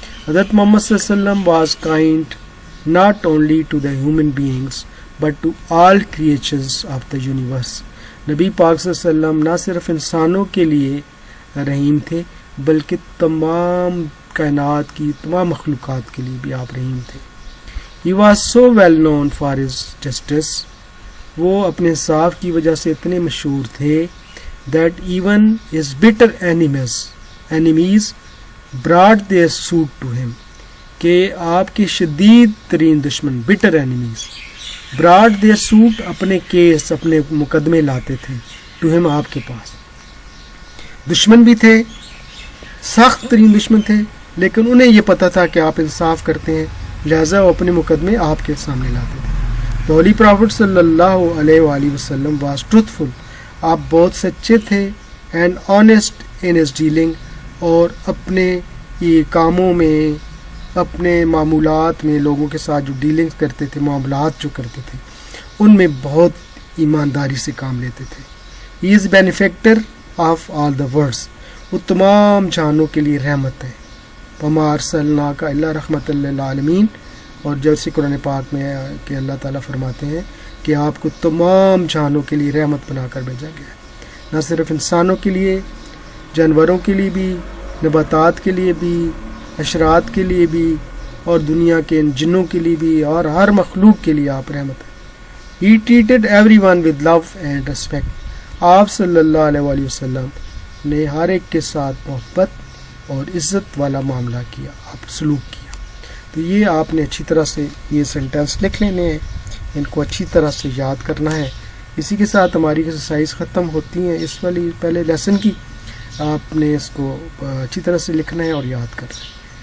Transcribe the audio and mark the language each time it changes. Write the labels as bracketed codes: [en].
[en] حضرت محمد صلی اللہ علیہ وسلم was kind not only to the human beings but to all creatures of the universe. [ur] نبی پاک صلی اللہ علیہ وسلم نہ صرف انسانوں کے لیے رحیم تھے بلکہ تمام کائنات کی تمام مخلوقات کے لیے بھی آپ رحیم تھے. [en] He was so well known for his justice. [ur] وہ اپنے انصاف کی وجہ سے اتنے مشہور تھے [en] that even his bitter enemies brought their suit to him. [ur] کہ آپ کے شدید ترین دشمن [en] bitter enemies brought their suit, [ur] اپنے کیس اپنے مقدمے لاتے تھے [en] to him, [ur] آپ کے پاس. دشمن بھی تھے, سخت ترین دشمن تھے, لیکن انہیں یہ پتا تھا کہ آپ انصاف کرتے ہیں, لہذا وہ اپنے مقدمے آپ کے سامنے لاتے تھے. [en] The Holy Prophet صلی اللہ علیہ وآلہ وسلم was truthful. [ur] آپ بہت سچے تھے [en] and honest in his dealing, [ur] اور اپنے یہ کاموں میں, اپنے معمولات میں لوگوں کے ساتھ جو ڈیلنگ کرتے تھے, معاملات جو کرتے تھے, ان میں بہت ایمانداری سے کام لیتے تھے. [en] He is benefactor of all the worlds. [ur] وہ تمام جہانوں کے لیے رحمت ہے. [ar] وما ارسلناک الا رحمۃ للعالمین. [ur] اور جیسے قرآن پاک میں ہے کہ اللہ تعالیٰ فرماتے ہیں کہ آپ کو تمام جہانوں کے لیے رحمت بنا کر بھیجا گیا ہے. نہ صرف انسانوں کے لیے, جانوروں کے لیے بھی, نباتات کے لیے بھی, اشرات کے لیے بھی, اور دنیا کے جنوں کے لیے بھی, اور ہر مخلوق کے لیے آپ رحمت ہیں. [en] He treated everyone with love and respect. [ur] آپ صلی اللہ علیہ وآلہ وسلم نے ہر ایک کے ساتھ محبت اور عزت والا معاملہ کیا, آپ سلوک کیا. تو یہ آپ نے اچھی طرح سے یہ سینٹینس لکھ لینے ہیں, ان کو اچھی طرح سے یاد کرنا ہے اسی کے ساتھ ہماری ایکسرسائز ختم ہوتی ہیں. اس والی پہلے لیسن کی آپ نے اس کو اچھی طرح سے لکھنا ہے اور یاد کرنا ہے.